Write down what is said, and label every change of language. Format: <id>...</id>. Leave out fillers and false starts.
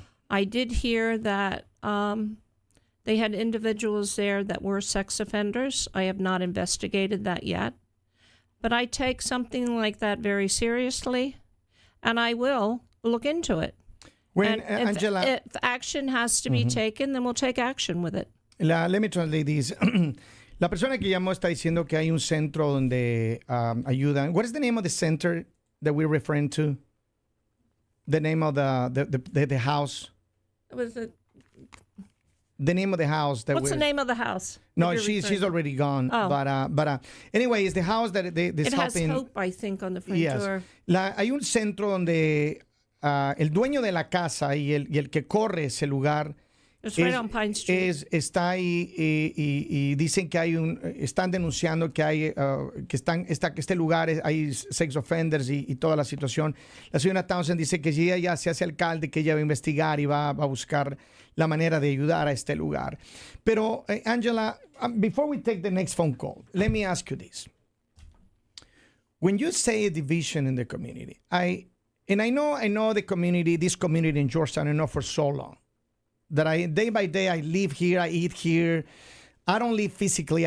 <en>I did hear that they had individuals there that were sex offenders. I have not investigated that yet. But I take something like that very seriously, and I will look into it. When, and Angela, if action has to be taken, then we'll take action with it. Let me translate this.</en> <es>La persona que llamó está diciendo que hay un centro donde ayudan.</es> <en>What is the name of the center that we're referring to? The name of the house? Was it? The name of the house. What's the name of the house? No, she's already gone. Oh. But anyway, it's the house that they it has Hope, I think, on the front door.</en> <es>Hay un centro donde el dueño de la casa y el que corre ese lugar</es> <en>right on Pine Street.</en> <es>Está ahí y dicen que están denunciando que hay este lugar hay sex offenders y toda la situación. La señora Townsend dice que si ella ya se hace alcalde, que ella va a investigar y va a buscar la manera de ayudar a este lugar.</es> <en>Pero Angela, before we take the next phone call, let me ask you this. When you say a division in the community, I know the community, this community in Georgetown, I know for so long. That day by day I live here, I eat here. I don't live physically.</en>